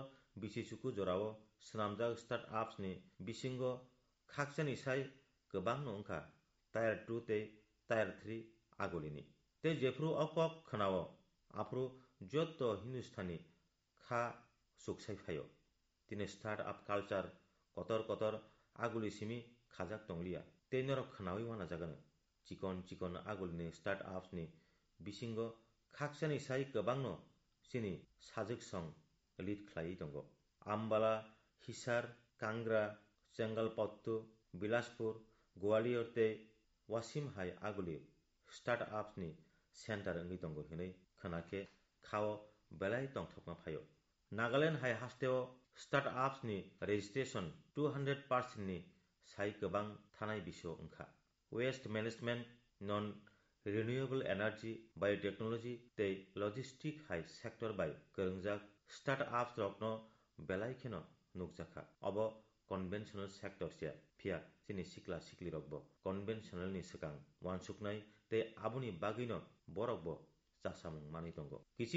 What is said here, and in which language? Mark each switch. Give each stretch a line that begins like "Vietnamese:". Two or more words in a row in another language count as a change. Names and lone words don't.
Kok Borok: bisichuku jorao swnamjak
English: start ups
Kok Borok: ni bisingo khakchani sai kwbangno wngkha tier 2 tei tier 3 agulini tei jefru o kok khwnao afru joto hindustani kha suksai phaio tini
English: start up culture
Kok Borok: kotor kotor aguli simi khajak tonglia tei norok khnawi wanajagano chikon chikon agulini
English: start ups
Kok Borok: ni bisingo khakchani sai kwbangno chini sajak song lead khlaiwi tongo Ambala Hisar Kangra Chengalpattu Bilaspur Gwalior tei Wasim hai aguli
English: start ups
Kok Borok: ni center wngwi tongo hinui khonakhe khao belai tongthokma phaio Nagaland hai hasteo
English: start ups
Kok Borok: ni registration 200% ni sai kwbang thanai bisio wngkha
English: waste management non renewable energy biotechnology
Kok Borok: tei logistics hai sector bai kwrwngjak
English: start ups
Kok Borok: rokno belai kheno nukjakha obo
English: conventional sector
Kok Borok: se phia chini sikla sikli rokbo conventional ni swkang wansuknai tei aboni bagino borokbo chasamung manwi tongo kiching